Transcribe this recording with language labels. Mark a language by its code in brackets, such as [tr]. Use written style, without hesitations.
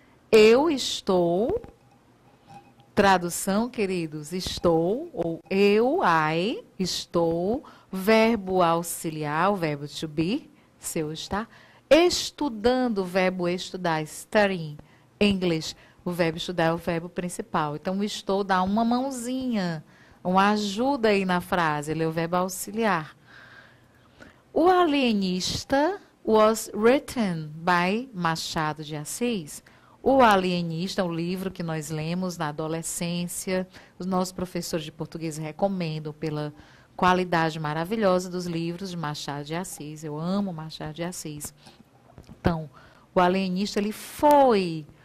[pt] Eu estou... Tradução, queridos, estou, ou eu, I, estou, verbo auxiliar, o verbo to be, se eu estar, estudando, o verbo estudar, studying, English, o verbo estudar é o verbo principal. Então, o estou dá uma mãozinha, uma ajuda aí na frase, ele é o verbo auxiliar. [en] O Alienista was written by Machado de Assis. [pt] O Alienista, o livro que nós lemos na adolescência, os nossos professores de português recomendam pela qualidade maravilhosa dos livros de Machado de Assis. Eu amo Machado de Assis. Então, o Alienista, ele foi.